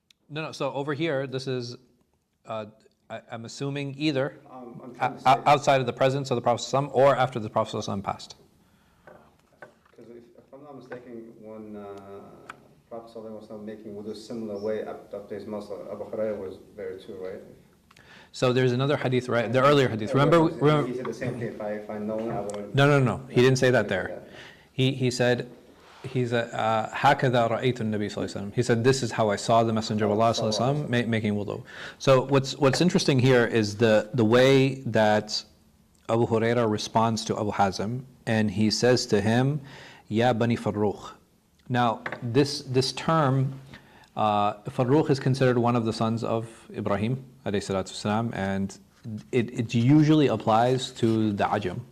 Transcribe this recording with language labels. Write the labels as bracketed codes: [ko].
[en] No, so over here, this is, I'm assuming either outside of the presence of the Prophet ﷺ or after the Prophet ﷺ passed. Because if I'm not mistaken, when Prophet was making wudu similar way up to his muscle, Abu Hurairah was there too, right? So there's another hadith, right? The earlier hadith. Remember? He said the same thing. If I know, I wouldn't. No. He didn't say that there. He said, [ar] هكذا رأيت النبي صلى الله عليه وسلم. [en] He said, this is how I saw the Messenger of Allah [ar] صلى الله عليه وسلم [en] making wudu. So what's interesting here is the way that Abu Hurairah responds to Abu Hazim, and he says to him, Ya Bani Farrukh. Now, this term, Farrukh is considered one of the sons of Ibrahim, alayhi salatu wasalam, and it usually applies to the Ajam.